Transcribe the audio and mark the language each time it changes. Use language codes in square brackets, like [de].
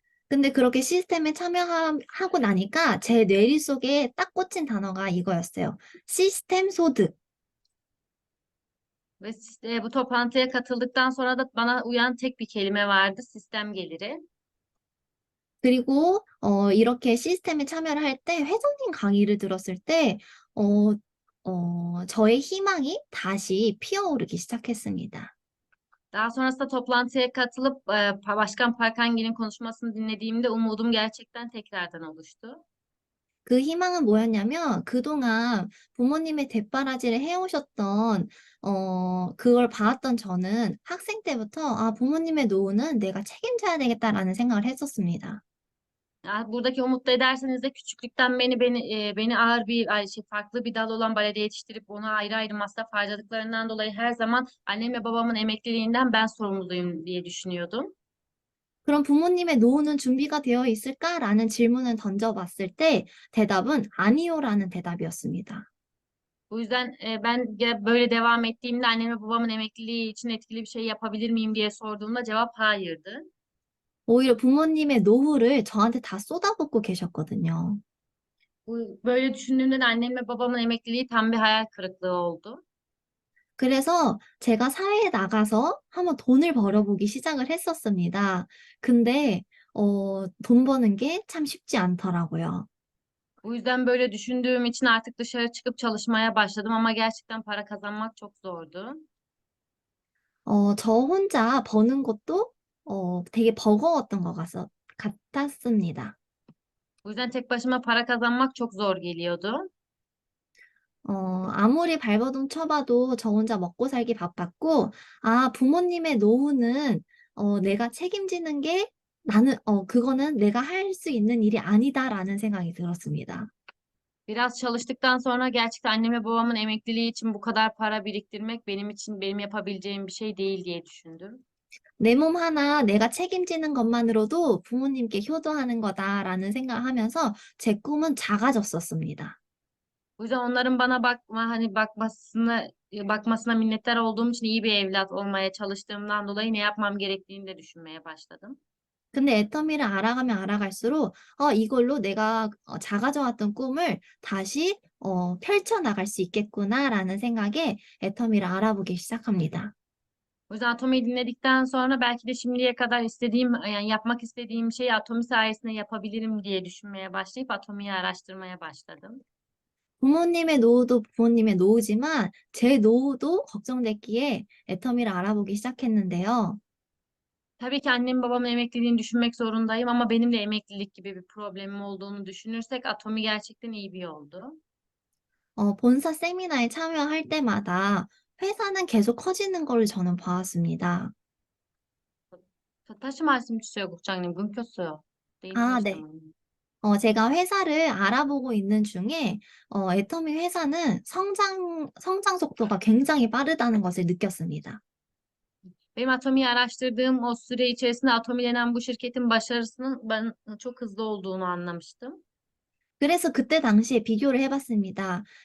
[ko] 근데 그렇게 시스템에 참여하고 나니까 제 뇌리 속에 딱 꽂힌 단어가 이거였어요. 시스템 소득. [tr] Ve bu toplantıya katıldıktan sonra da bana uyan tek bir kelime vardı, sistem geliri. [ko] 그리고 이렇게 시스템에 참여를 할 때 회장님 강의를 들었을 때 어, 저의 희망이 다시 피어오르기 시작했습니다. [tr] Daha sonrasında toplantıya katılıp Başkan Parkangi'nin konuşmasını dinlediğimde umudum gerçekten tekrardan oluştu. [ko] 그 희망은 뭐였냐면 그동안 부모님의 뒷바라지를 해오셨던 그걸 봐왔던 저는 학생 때부터 부모님의 노후는 내가 책임져야 되겠다라는 생각을 했었습니다. [tr] Buradaki umutlu ederseniz de küçüklükten beni ağır farklı bir dal olan balede yetiştirip ona ayrı ayrı masraf harcadıklarından dolayı her zaman annem ve babamın emekliliğinden ben sorumluyum diye düşünüyordum. [ko] 그럼 부모님의 노후는 준비가 되어 있을까라는 질문을 던져봤을 때 대답은 아니요라는 대답이었습니다. [tr] Bu yüzden böyle devam ettiğimde annem ve babamın emekliliği için etkili bir şey yapabilir miyim diye sorduğumda cevap hayırdı. [ko] 오히려 부모님의 노후를 저한테 다 쏟아붓고 계셨거든요. [tr] Böyle düşündüğümde de annem ve babamın emekliliği tam bir hayal kırıklığı oldu. [ko] 그래서 제가 사회에 나가서 한번 돈을 벌어보기 시작을 했었습니다. 근데 돈 버는 게 참 쉽지 않더라고요. [tr] Bu yüzden böyle düşündüğüm için artık dışarı çıkıp çalışmaya başladım ama gerçekten para kazanmak çok zordu. [ko] 저 혼자 버는 것도 되게 버거웠던 것 같았습니다. [tr] Bu yüzden tek başıma para kazanmak çok zor geliyordu. [ko] 아무리 발버둥 쳐봐도 저 혼자 먹고 살기 바빴고, 부모님의 노후는 내가 책임지는 게 그거는 내가 할 수 있는 일이 아니다라는 생각이 들었습니다. [tr] Biraz çalıştıktan sonra gerçekten annem ve babamın emekliliği için bu kadar para biriktirmek benim için benim yapabileceğim bir şey değil diye düşündüm. [ko] 내 몸 하나 내가 책임지는 것만으로도 부모님께 효도하는 거다라는 생각하면서 제 꿈은 작아졌었습니다. [tr] Bu yüzden onların bana bakmasına minnettar olduğum için iyi bir evlat olmaya çalıştığımdan dolayı ne yapmam gerektiğini de düşünmeye başladım. [ko] 근데 애터미를 알아가면 알아갈수록 이걸로 내가 작아져 왔던 꿈을 다시 펼쳐나갈 수 있겠구나라는 생각에 애터미를 알아보기 시작합니다. [tr] O yüzden Atomi'yi dinledikten sonra belki de şimdiye kadar yani yapmak istediğim şeyi Atomi sayesinde yapabilirim diye düşünmeye başlayıp Atomi'yi araştırmaya başladım. [ko] 부모님의 노후도 부모님의 노후지만 제 노후도 걱정됐기에 애터미를 알아보기 시작했는데요. [tr] Tabii ki annem babamın emekliliğini düşünmek zorundayım ama benim de emeklilik gibi bir problemim olduğunu düşünürsek Atomi gerçekten iyi bir yoldu. [ko] 본사 세미나에 참여할 때마다 회사는 계속 커지는 걸 저는 보았습니다. 다시 말씀 주세요, 국장님. 끊겼어요. 네, 아, 다시 네. 한번. 제가 회사를 알아보고 있는 중에 애터미 회사는 성장 속도가 굉장히 빠르다는 것을 느꼈습니다. [tr] Benim Atomi'yi araştırdığım o süre içerisinde Atomi denen bu şirketin başarısının ben çok hızlı olduğunu anlamıştım. [ko] 그래서 그때 당시에 비교를 해봤습니다.